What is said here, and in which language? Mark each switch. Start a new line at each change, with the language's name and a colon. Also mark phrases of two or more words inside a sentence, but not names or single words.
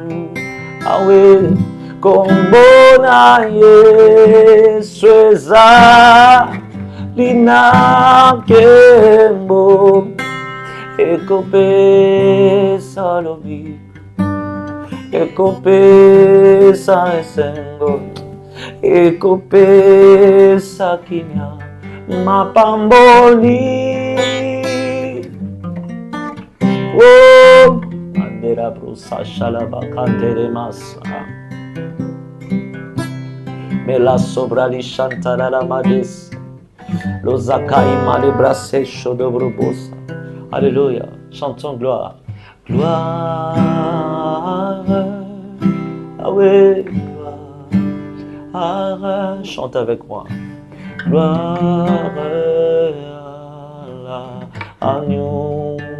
Lingala: Awe kombo na Yesu ezali na kembo, ekopesa lobiko, ekopesa esengo, ekopesa kimia, mapamboli. Oh, andera brusa shalaba kantere masa. Mela sobrali chantara la madis. Lo zakai male brasse chodobrobosa.
French: Alléluia. Chantons gloire. Gloire. Ah oui, gloire. Chante avec moi. Gloire à l'agneau.